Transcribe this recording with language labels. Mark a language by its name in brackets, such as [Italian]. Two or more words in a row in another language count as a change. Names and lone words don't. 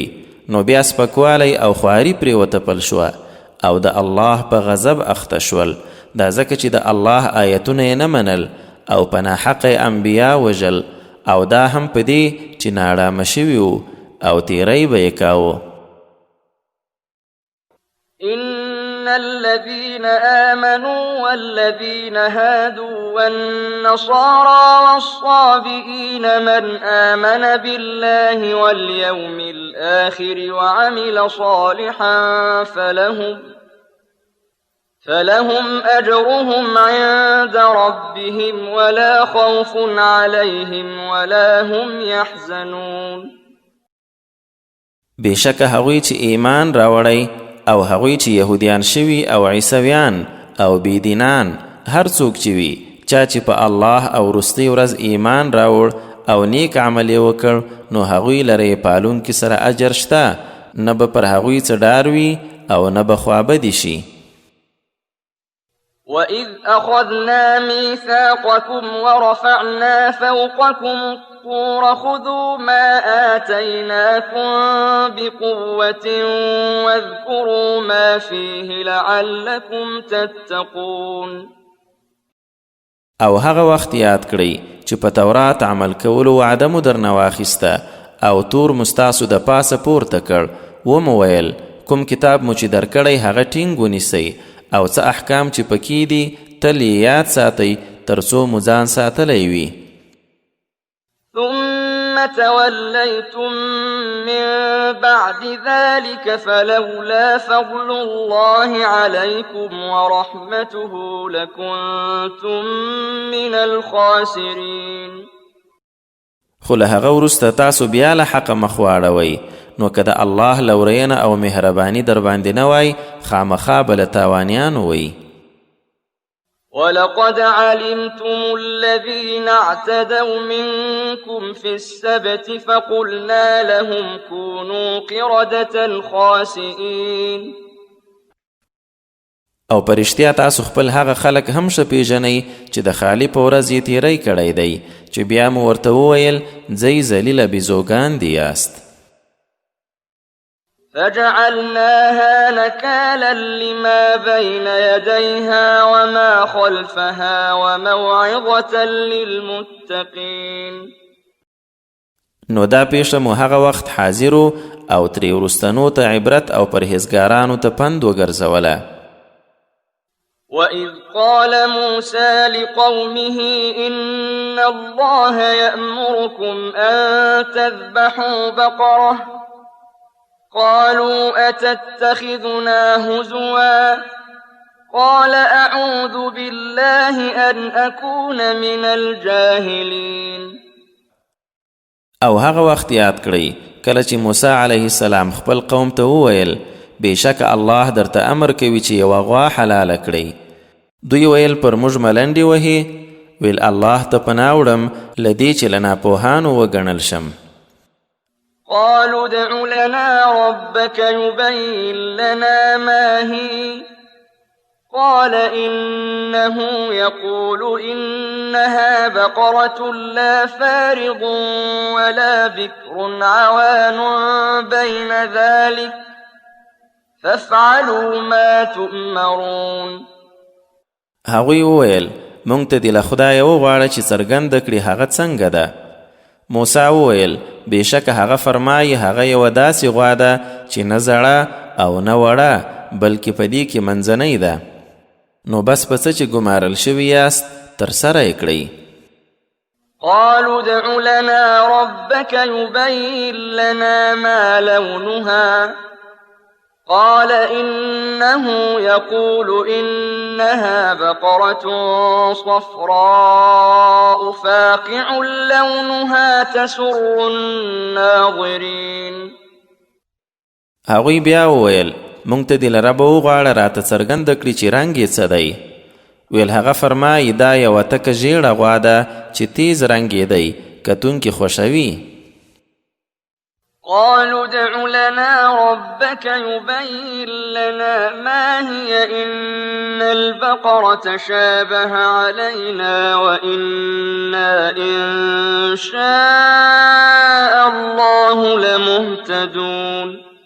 [Pashto] نو بیا سپکوالی او خواري پرې وتپل شوه او د الله په غضب اخته شول، دا ځکه چې د الله آیتونه یې نه منل او په ناحقه انبیا وژل، او دا هم په دې چې ناړامه شوي وو او تیری به یې کاوه. [Arabic] إن الذين آمنوا والذين هادوا والنصارى والصابئين من آمن بالله واليوم الآخر وعمل صالحا فلهم أجرهم عند ربهم ولا خوف عليهم ولا هم يحزنون. [Pashto] بشک هغوی چې ایمان راوړی او هغوی چې یهودیان شوي او عیسویان او بیدینان، هر څوک چې وي چا چې په الله او وروستۍ ورځ ایمان راوړ او نیک عمل یې وکړ، نو هغوی لره یې پالونکي سره اجر شته، نه به پر هغوی څه ډار وي او نه به خوابدي شي. [Arabic] وَإِذْ أَخَذْنَا مِيثَاقَكُمْ وَرَفَعْنَا فَوْقَكُمُ الطُّورَ خُذُوا مَا آتَيْنَاكُمْ بِقُوَّةٍ وَاذْكُرُوا مَا فِيهِ لَعَلَّكُمْ تَتَّقُونَ. [Pashto] او هغه وخت یاد کړئ چې په تورات عمل کولو وعده مو درنه واخیسته او تور مو ستاسو د پاسه پورته کړ، ومو ویل کوم کتاب مو چې درکړی هغه ټینګ ونیسئ او څه احکام چې پکې دي تل یې یاد ساتئ تر څو مو ځان ساتلی وي. [Arabic] ثم توليتم من بعد ذلك فلولا فضل الله عليكم ورحمته لكنتم من الخاسرين. [Pashto] خو له هغه وروسته تاسو بیا له حقه مخ واړوئ، نو که د الله لورینه او مهرباني در باندې نه وای، خامخا به له تاوانیانو وی. [Arabic] ولقد علمتم الذين اعتدوا منكم في السبت فقلنا لهم كونوا قردة خاسئين. [Pashto] او پرشتیا تاسو خپل هغه خلک هم ښه پیژنئ چې د خالی په ورځ یې تیری کړی دی، چې بیا مو ورته وویل ځئ ذلیله بیزوګان دي یاست. [Arabic] فجعلناها نكالا لما بين يديها وما خلفها وموعظة للمتقين. [Pashto] نو دا پیښه مو هغه وخت حاضرو او ترې وروستنو ته عبرت او پرهیزګارانو ته پند وګرځوله. [Arabic] وَإِذْ قَالَ مُوسَى لِقَوْمِهِ إِنَّ اللَّهَ يَأْمُرُكُمْ أَن تَذْبَحُوا بَقَرَةً قالوا أتتخذنا هزوا قال أعوذ بالله أن أكون من الجاهلين. [Pashto] او هغه وخت یاد کړئ کله چې موسی [Arabic] علیه السلام [Pashto] خپل قوم ته وویل بېشکه الله درته امر کوي چې یوه غوا حلاله کړئ. دوی ویل پر موږ ملنډې وهي، ویل الله ته پناه وړم له دې چې له ناپوهانو وګڼل شم. [Arabic] قالوا ادع لنا ربك يبين لنا ما هي قال إنه يقول إنها بقرة لا فارض ولا بكر عوان بين ذلك فافعلوا ما تؤمرون. [Pashto] هغوی وویل مونږ ته دې له خدایه وغواړه چې څرګنده کړي هغه څنګه ده. موسی وویل بېشکه هغه فرمایي هغه یوه داسې غوا ده چې نه زړه او نه وړه بلکې په دې کې منځنۍ ده. نو بس په څه چې ګمارل شوي یاست ترسره یې کړئ. [Arabic] قالوا ادع لنا ربك يبين لنا ما لونها قال إنه يقول إنها بقرة صفراء فاقع لونها تسر الناظرين. [Pashto] هغوی بیا وویل مونږ ته دې له ربه وغواړه راته څرګنده کړي چې رنګ یې څه دی. ویل هغه فرمایي دا یوه تکه ژیړه غوا ده چې چې تیز رنګېدی کتونکي خوښوي. [Arabic] قالوا ادع لنا ربك يبين لنا ما هي إن البقرة شابه علينا وإنا إن شاء الله لمهتدون.